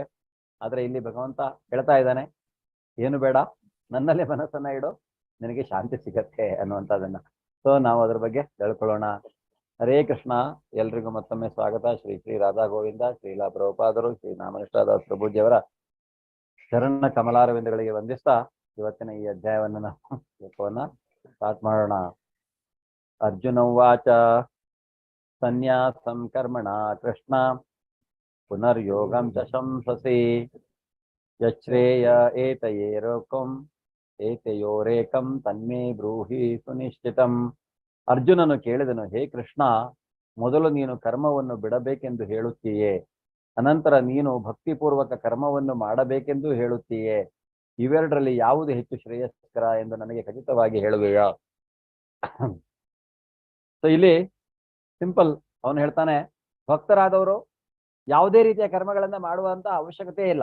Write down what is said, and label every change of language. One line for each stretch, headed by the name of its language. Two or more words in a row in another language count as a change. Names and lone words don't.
Kannada: ಆದ್ರೆ ಇಲ್ಲಿ ಭಗವಂತ ಹೇಳ್ತಾ ಇದ್ದಾನೆ, ಏನು ಬೇಡ, ನನ್ನಲ್ಲೇ ಮನಸ್ಸನ್ನ ಇಡು, ನಿನಗೆ ಶಾಂತಿ ಸಿಗತ್ತೆ ಅನ್ನುವಂಥದ್ದನ್ನ. ಸೊ ನಾವು ಅದ್ರ ಬಗ್ಗೆ ತಿಳ್ಕೊಳ್ಳೋಣ. ಹರೇ ಕೃಷ್ಣ. ಎಲ್ರಿಗೂ ಮತ್ತೊಮ್ಮೆ ಸ್ವಾಗತ. ಶ್ರೀ ಶ್ರೀ ರಾಧಾ ಗೋವಿಂದ, ಶ್ರೀಲಾ ಪ್ರಭುಪಾದರು, ಶ್ರೀ ನಾಮನಿಷ್ಠಾದಾಸ್ ಪ್ರಭುಜಿಯವರ ಶರಣ ಕಮಲಾರವಿಂದಗಳಿಗೆ ವಂದಿಸ್ತಾ ಇವತ್ತಿನ ಈ ಅಧ್ಯಾಯವನ್ನ ನಾವು ಸ್ಟಾರ್ಟ್ ಮಾಡೋಣ.
Sanskrit: ಅರ್ಜುನ ಉವಾಚ ಸನ್ಯಾಸಂ ಕರ್ಮಣ ಕೃಷ್ಣ ಪುನರ್ಯೋಗಂ ಚ ಶಂಸಸಿ ಯಚ್ಛ್ರೇಯ ಏತಯೇರೋಕಂ ಏತಯೋರೇಕಂ ತನ್ಮೇ ಬ್ರೂಹಿ ಸುನಿಶ್ಚಿತಂ.
Kannada: ಅರ್ಜುನನು ಕೇಳಿದನು, ಹೇ ಕೃಷ್ಣ, ಮೊದಲು ನೀನು ಕರ್ಮವನ್ನು ಬಿಡಬೇಕೆಂದು ಹೇಳುತ್ತೀಯೇ, ಅನಂತರ ನೀನು ಭಕ್ತಿಪೂರ್ವಕ ಕರ್ಮವನ್ನು ಮಾಡಬೇಕೆಂದು ಹೇಳುತ್ತೀಯೇ. ಇವೆರಡರಲ್ಲಿ ಯಾವುದು ಹೆಚ್ಚು ಶ್ರೇಯಸ್ಕರ ಎಂದು ನನಗೆ ಖಚಿತವಾಗಿ ಹೇಳುವೆಯಾ? ಸೊ ಇಲ್ಲಿ ಸಿಂಪಲ್, ಅವನು ಹೇಳ್ತಾನೆ, ಭಕ್ತರಾದವರು ಯಾವುದೇ ರೀತಿಯ ಕರ್ಮಗಳನ್ನ ಮಾಡುವಂತ ಅವಶ್ಯಕತೆ ಇಲ್ಲ.